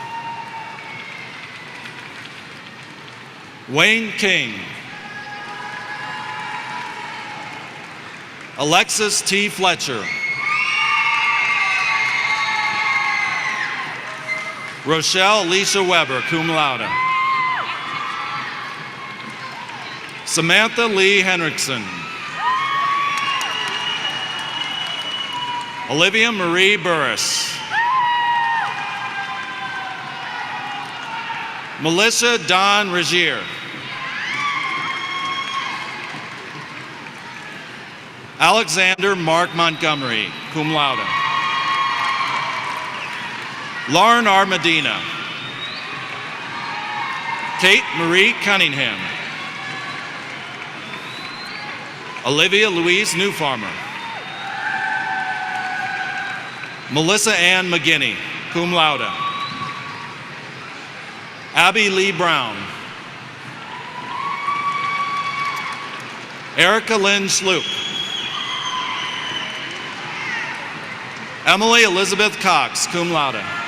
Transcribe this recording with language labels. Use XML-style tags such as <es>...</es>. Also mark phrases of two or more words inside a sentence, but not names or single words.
<en>Wayne King. Alexis T. Fletcher. Rochelle Alicia Weber,</en> <la>cum laude.</la> <en>Samantha Lee Henriksen. Olivia Marie Burris. Melissa Don Regier. Alexander Mark Montgomery,</en> <la>cum laude.</la> <en>Lauren R. Medina. Kate Marie Cunningham. Olivia Louise Newfarmer. Melissa Ann McGinney,</en> <la>cum laude.</la> <en>Abby Lee Brown. Erica Lynn Sloop. Emily Elizabeth Cox,</en> <la>cum laude.</la>